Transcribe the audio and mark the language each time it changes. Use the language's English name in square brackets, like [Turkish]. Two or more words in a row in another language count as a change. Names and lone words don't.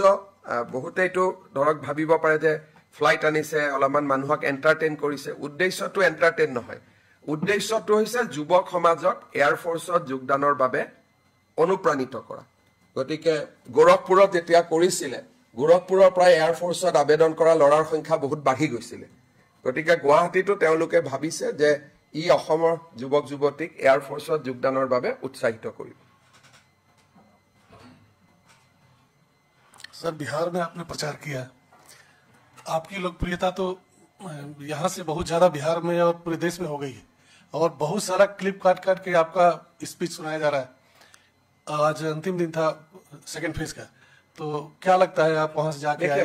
[Assamese] বহুতেইটো ধৰক ভাবিব পাৰে যে ফ্লাইট আনিছে অলপমান মানুহক এন্টাৰটেইন কৰিছে উদ্দেশ্যটো এন্টাৰটেইন নহয় উদ্দেশ্যটো হৈছে যুৱক সমাজক এয়াৰফোৰ্সত যোগদানৰ বাবে অনুপ্ৰাণিত কৰা গতিকে গোৰখপুৰত যেতিয়া কৰিছিলে গোৰখপুৰৰ পৰা এয়াৰফোৰ্সত আবেদন কৰা লৰাৰ সংখ্যা বহুত বাঢ়ি গৈছিলে গতিকে গুৱাহাটীতো তেওঁলোকে ভাবিছে যে ই অসমৰ যুৱক যুৱতীক এয়াৰফোৰ্সত যোগদানৰ বাবে উৎসাহিত কৰিব [Hindi] सर बिहार में आपने प्रचार किया आपकी लोकप्रियता तो यहाँ से बहुत ज्यादा बिहार में और पूरे देश में हो गई है और बहुत सारा क्लिप काट काट के आपका स्पीच सुनाया जा रहा है आज अंतिम दिन था सेकंड फेज का तो क्या लगता है आप वहां से जाके आए